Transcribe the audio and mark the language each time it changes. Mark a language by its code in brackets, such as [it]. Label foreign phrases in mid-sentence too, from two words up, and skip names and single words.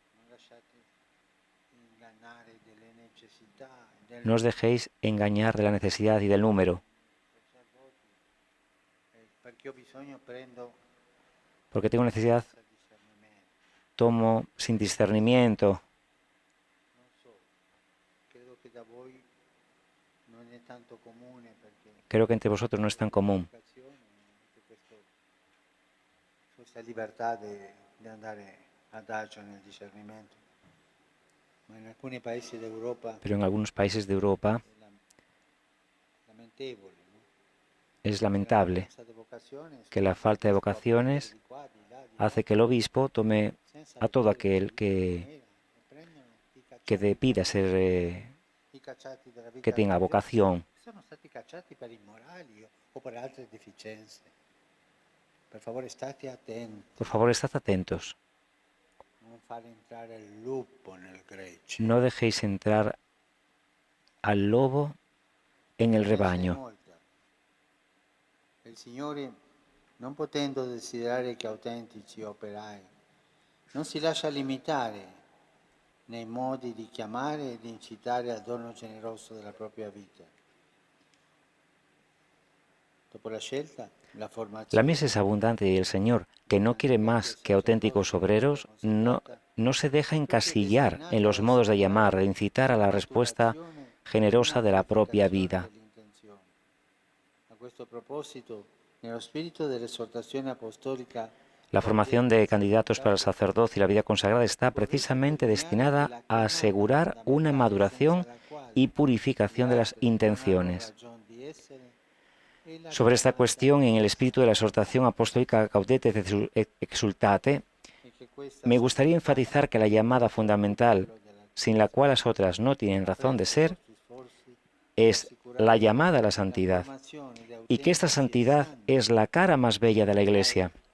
[es] No os dejéis engañar de la necesidad y del número, porque tengo necesidad, tomo sin discernimiento. Creo que entre vosotros no es tan común. [it] Questa libertà di andare adagio nel discernimento. Ma in alcuni paesi d'Europa [es] Pero en algunos países de Europa [it] lamentevole, no? [es] es lamentable que la falta de vocaciones hace que el obispo tome a todo aquel que pida ser, que tenga vocación. [it] Sono stati cacciati per immorali o per altre deficienze. Per favore state attenti, [es] Por favor, estad atentos. [it] non fare entrare il lupo nel gregge. [es] No dejéis entrar al lobo en el rebaño. [it] Il Signore, non potendo desiderare che autentici operai, non si lascia limitare nei modi di chiamare e di incitare al dono generoso della propria vita. Dopo la scelta, la formazione. [es] La mies es abundante y el Señor, que no quiere más que auténticos obreros, no se deja encasillar en los modos de llamar, de incitar a la respuesta generosa de la propia vida. [it] A questo proposito, nello spirito dell'esortazione apostolica, [es] La formación de candidatos para el sacerdocio y la vida consagrada está precisamente destinada a asegurar una maduración y purificación de las intenciones. Sobre esta cuestión, en el espíritu de la exhortación apostólica Gaudete et Exsultate, me gustaría enfatizar que la llamada fundamental, sin la cual las otras no tienen razón de ser, es la llamada a la santidad, y que esta santidad es la cara más bella de la Iglesia.